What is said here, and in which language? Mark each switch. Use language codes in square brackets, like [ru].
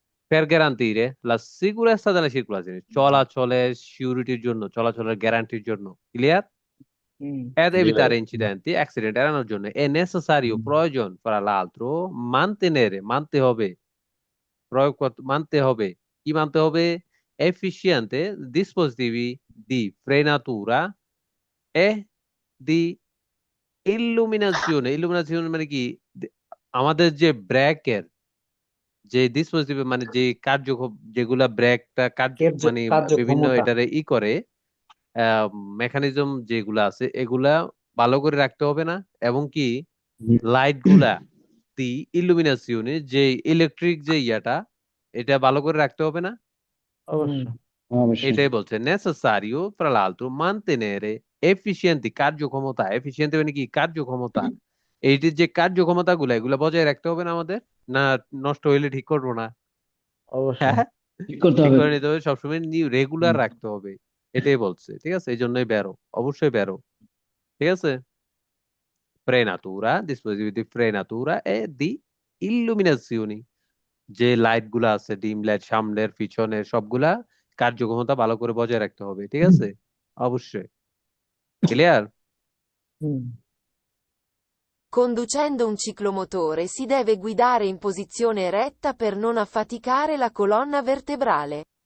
[it] Per garantire la sicurezza della circolazione, [bn] চলাচলের সিউরিটির জন্য, চলাচলের গ্যারান্টির জন্য। ক্লিয়ার? হুম। [it] ed [bn] জি ভাই। [it] evitare incidenti, [bn] অ্যাক্সিডেন্ট এড়ানোর জন্য [it] è necessario, [bn] প্রয়োজন, [it] fra l'altro, mantenere, [bn] মানতে হবে, মানতে হবে, কি মানতে হবে? [it] efficiente dispositivi di frenatura e di illuminazione, illuminazione [bn] মানে কি? আমাদের যে ব্রেকের যে ডিসপোজিটিভ মানে যে যেগুলা ব্রেকটা মানে বিভিন্ন কার্যক্ষমতা এটারে করে মেকানিজম যেগুলা আছে এগুলা ভালো করে রাখতে হবে না, এবং কি লাইট গুলা দি ইলুমিনাসিওনে যে ইলেকট্রিক যে এটা ভালো করে রাখতে হবে না। অবশ্যই। অবশ্যই। এটাই বলছে নেসেসারিও [it] fra l'altro mantenere efficienti [bn] কার্যক্ষমতা। এফিসিয়েন্ট মানে কি? কার্যক্ষমতা। এইটির যে কার্যক্ষমতা এগুলা বজায় রাখতে হবে না আমাদের, না নষ্ট হইলে ঠিক করবো না? অবশ্যই। হ্যাঁ, ঠিক করতে ঠিক হবে। করে নিতে হবে, সবসময় রেগুলার রাখতে হবে। এটাই বলছে, ঠিক আছে? এই জন্যই বেরো, অবশ্যই বেরো, ঠিক আছে? frenatura, [it] dispositivi di frenatura e di illuminazioni, [bn] যে লাইট গুলা আছে, ডিম লাইট সামনের পিছনের সবগুলা কার্যক্ষমতা ভালো করে বজায় রাখতে হবে, ঠিক আছে? অবশ্যই। Clear? Hmm. [it] Conducendo un ciclomotore si deve guidare in posizione eretta per non affaticare la colonna vertebrale.